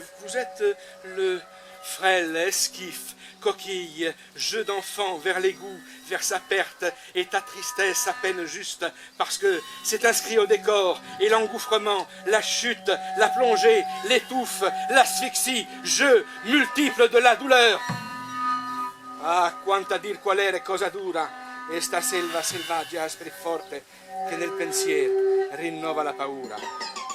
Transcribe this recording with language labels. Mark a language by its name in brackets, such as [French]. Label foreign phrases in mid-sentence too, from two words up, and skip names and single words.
[French] Vous êtes le frêle esquif, coquille, jeu d'enfant vers l'égout, vers sa perte, et ta tristesse à peine juste, parce que c'est inscrit au décor, et l'engouffrement, la chute, la plongée, l'étouffe, l'asphyxie, jeu multiple de la douleur. [Italian] Ah, quanto a dir qual era cosa dura, e sta selva selvaggia, aspra e forte, che nel pensiero rinnova la paura.